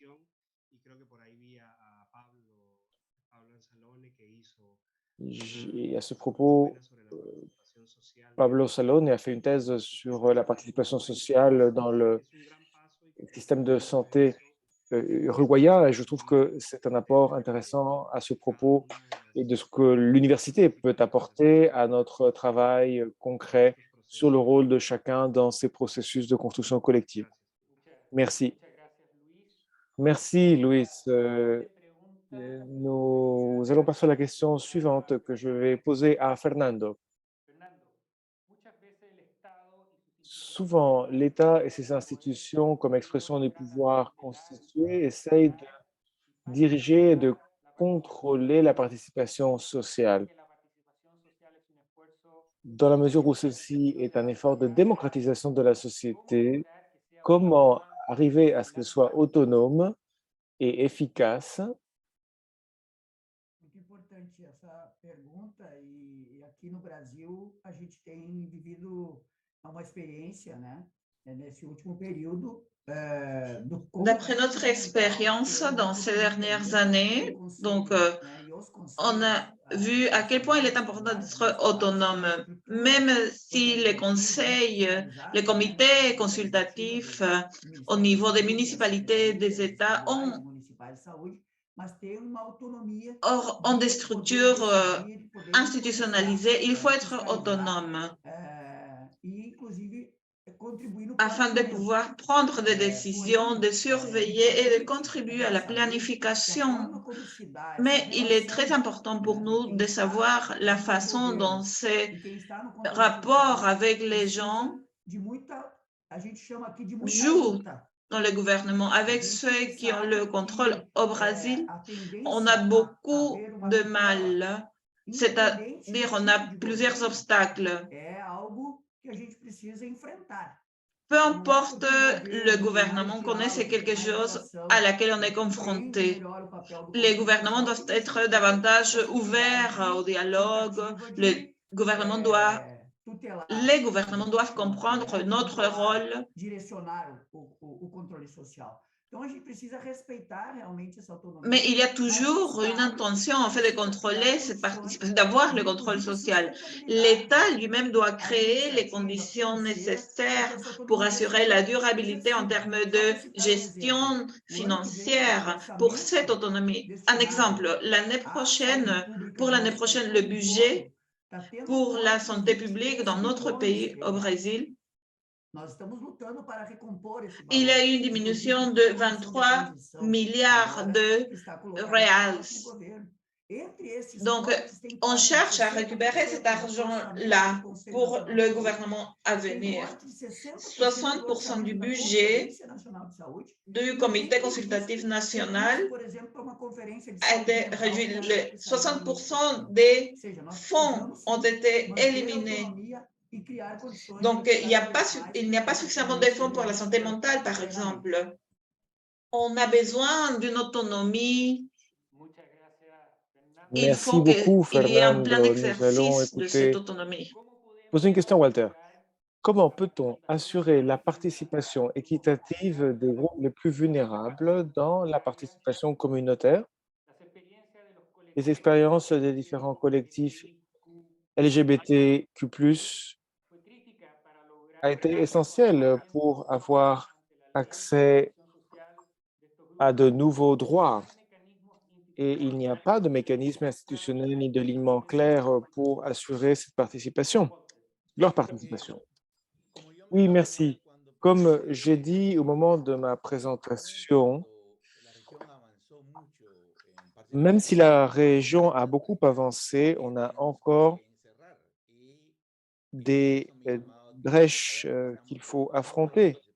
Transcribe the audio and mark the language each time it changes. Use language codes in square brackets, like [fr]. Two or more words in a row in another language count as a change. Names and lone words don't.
[fr] Et à ce propos, Pablo Salone a fait une thèse sur la participation sociale dans le système de santé uruguayen et je trouve que c'est un apport intéressant à ce propos et de ce que l'université peut apporter à notre travail concret sur le rôle de chacun dans ces processus de construction collective. Merci. [es] Muchas gracias, Luis. [fr] Merci, Luis. [es] Siguiente pregunta. [fr] Nous allons passer à la question suivante que je vais poser à Fernando. [es] Fernando, muchas veces el Estado y sus [fr] Souvent, l'État et ses [es] instituciones [fr] institutions, comme expression du pouvoir constitué, essayent de [es] y [fr] diriger et de [es] facilitar la [fr] contrôler la participation sociale, [es] que la participación social es un esfuerzo [fr] dans la mesure où ceci est un effort de démocratisation de la [es] cómo [fr] société. [es] lograr que sea [fr] Comment [es] autónoma [fr] arriver à ce [es] y [fr] qu'elle soit [es] garantizar [fr] autonome et efficace? [pt] Muito importante essa pergunta, e aqui no Brasil a gente tem vivido uma experiência, né, nesse último período, do como [fr] D'après [pt] é [fr] notre [pt] fundamental [fr] expérience [pt] ter [fr] dans [pt] uma [fr] ces [pt] autonomia [fr] dernières [pt] e [fr] années, donc [pt] conselhos, né, e os [fr] on [pt] conselhos [fr] a vu à quel point il est important [pt] nacionais, [fr] d'être [pt] municipais, têm uma [fr] autonome, [pt] estrutura [fr] même si les [pt] organizativa [fr] conseils, les [pt] institucionalizada, né, na [fr] comités [pt] estrutura organizativa [fr] consultatifs [pt] do [fr] au [pt] Ministério da [fr] niveau des [pt] Saúde, das [fr] municipalités, des [pt] secretarias [fr] États [pt] estaduais e [fr] ont, [pt] municipais de saúde, mas ter uma autonomia [fr] ont des [pt] de poder [fr] structures [pt] decidir, de poder influenciar, [fr] institutionnalisées. Il faut [pt] né, [fr] être [pt] fiscalizar, [fr] autonome [pt] e, inclusive, contribuir no [fr] afin de [pt] planejamento [fr] pouvoir prendre des décisions, [pt] porém, [fr] de [pt] é [fr] surveiller et de [pt] importante [fr] contribuer à la [pt] saber que a [fr] planification. [pt] forma como se dá essa [fr] Mais il est très [pt] relação, [fr] important pour [pt] né, de [fr] nous [pt] quem [fr] de [pt] está [fr] savoir la [pt] no [fr] façon dont [pt] governo [fr] ces [pt] e quem está no controle [fr] rapports [pt] social [fr] avec les [pt] precisa [fr] gens [pt] de muita, a gente chama aqui de muita [fr] jouent [pt] luta. [fr] dans le gouvernement. [pt] A [fr] Avec [pt] gente [fr] ceux qui ont le [pt] sabe [fr] contrôle [pt] que [fr] au Brésil, [pt] a [fr] on a [pt] tendência a [fr] beaucoup [pt] haver uma [fr] de [pt] tutela, [fr] mal. [pt] independente [fr] C'est-à-dire, [pt] do [fr] on a [pt] tipo de [fr] plusieurs [pt] governo, [fr] obstacles. [pt] é algo que a gente precisa enfrentar. [fr] Peu [pt] Não é [fr] importe [pt] porque o [fr] le [pt] governo tem mais [fr] gouvernement qu'on est, c'est [pt] diálogo, tem [fr] quelque [pt] mais [fr] chose à [pt] relação, [fr] laquelle on est [pt] compreende [fr] confronté. [pt] melhor o papel do [fr] Les [pt] controle [fr] gouvernements [pt] social, que [fr] doivent [pt] não [fr] être [pt] significa [fr] davantage [pt] possibilidade [fr] ouverts au [pt] de [fr] dialogue. [pt] tentativa [fr] Le [pt] de [fr] gouvernement doit, [pt] tutelar, [fr] les gouvernements doivent comprendre [pt] ou [fr] notre [pt] controlar, [fr] rôle. [pt] direcionar o controle social. Então, a gente precisa respeitar realmente essa autonomia, [fr] Mais il y a [pt] mas o [fr] toujours une [pt] Estado [fr] intention en fait de [pt] precisa criar [fr] contrôler cette [pt] condições [fr] participation, d'avoir [pt] de, [fr] le contrôle [pt] inclusive, [fr] social. [pt] sustentabilidade, [fr] L'État lui-même doit [pt] à [fr] créer les [pt] iniciativa [fr] conditions [pt] financeira para que [fr] nécessaires [pt] essa [fr] pour [pt] autonomia [fr] assurer la [pt] seja [fr] durabilité en [pt] exercida. [fr] termes [pt] Só [fr] de [pt] para citar um exemplo, [fr] gestion [pt] o ano que vem, o [fr] financière pour cette [pt] orçamento [fr] autonomie. Un [pt] destinado [fr] exemple, l'année [pt] à saúde [fr] prochaine, [pt] pública [fr] pour [pt] do [fr] l'année [pt] nosso país [fr] prochaine, le [pt] como um todo [fr] budget [pt] está tendo [fr] pour la [pt] cortes [fr] santé [pt] de [fr] publique [pt] 23 [fr] dans notre [pt] bilhões [fr] pays, [pt] de [fr] au [pt] reais. [fr] Brésil, [pt] Nós estamos lutando para recompor esse [fr] il y [pt] valor, [fr] a eu une [pt] inclusive [fr] diminution de [pt] com a comissão de [fr] 23 [pt] transição, [fr] milliards [pt] agora [fr] de [pt] que está colocada pelo próximo [fr] reals. [pt] governo. Entre esses [fr] Donc, [pt] cortes, tem [fr] on [pt] corte de [fr] cherche à récupérer cet [pt] 60% do orçamento do [fr] argent-là [pt] Conselho [fr] pour [pt] Nacional de [fr] le [pt] Saúde, [fr] gouvernement à [pt] tem [fr] venir. [pt] corte de 60% do [fr] 60% du [pt] orçamento da [fr] budget [pt] Conferência Nacional de Saúde, [fr] du [pt] e tem [fr] Comité [pt] previsto [fr] consultatif national [pt] por exemplo, para uma conferência de [fr] a [pt] saúde [fr] été [pt] mental que [fr] réduit. [pt] deve sair no início desse [fr] 60% [pt] ano. [fr] des [pt] Ou seja, nós [fr] fonds [pt] precisamos, [fr] ont [pt] sim, [fr] été [pt] manter a [fr] éliminés. [pt] autonomia e criar condições para [fr] Donc, [pt] que [fr] il n'y a [pt] cada [fr] pas, [pt] vez mais [fr] il n'y a pas [pt] essa [fr] suffisamment [pt] autonomia [fr] de fonds pour [pt] seja [fr] la santé [pt] exercida [fr] mentale, par [pt] plenamente. [fr] exemple. On a besoin d'une autonomie. [es] Muchas gracias, Fernando. [fr] Il Merci faut beaucoup, qu'il y ait un plein Fernando. Nous allons exercice de cette écouter. autonomie. [es] ¿Cómo [fr] Poser une [es] podemos [fr] question, Walter. [es] asegurar [fr] Comment [es] la [fr] peut-on [es] participación [fr] assurer la [es] equitativa [fr] participation [es] de grupos [fr] équitative des groupes les plus vulnérables dans la participation communautaire? [es] las experiencias de los [fr] Les [es] colectivos [fr] expériences des différents collectifs LGBTQ+, [es] fue crítica para lograr [fr] a été essentielle pour avoir [es] ante la ley de [fr] accès [es] participación social de estos [fr] à [es] grupos? [fr] de nouveaux droits. [es] Hay mecanismos [fr] Et il n'y a [es] institucionales [fr] pas de mécanisme institutionnel ni de ligne clair pour assurer cette participation, leur participation. Oui, merci. Comme j'ai dit au moment de ma présentation, même si la région a beaucoup avancé, on a encore des brèches qu'il faut affronter.